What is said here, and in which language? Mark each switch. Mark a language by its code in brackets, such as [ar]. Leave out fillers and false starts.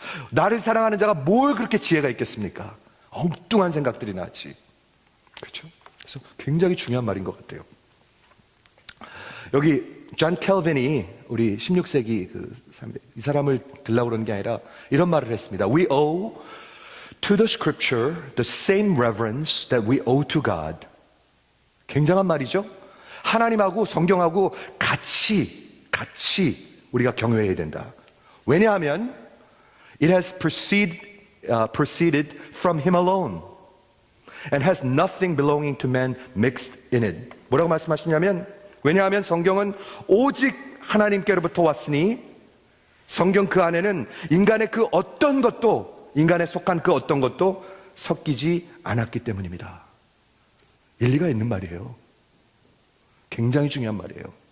[ko] 나를 사랑하는 자가 뭘 그렇게 지혜가 있겠습니까? 엉뚱한 생각들이 나지. 그렇죠? 그래서 굉장히 중요한 말인 것 같아요. 여기 존 켈빈이 우리 16세기 이 사람을 들라고 그러는 게 아니라 이런 말을 했습니다. [en] We owe to the scripture the same reverence that we owe to God. [ko] 굉장한 말이죠? 하나님하고 성경하고 같이 우리가 경외해야 된다. 왜냐하면 [en] it has proceeded from him alone and has nothing belonging to man mixed in it. [ko] 뭐라고 말씀하시냐면, 왜냐하면 성경은 오직 하나님께로부터 왔으니 성경 그 안에는 인간의 그 어떤 것도, 인간에 속한 그 어떤 것도 섞이지 않았기 때문입니다. 일리가 있는 말이에요. 굉장히 중요한 말이에요.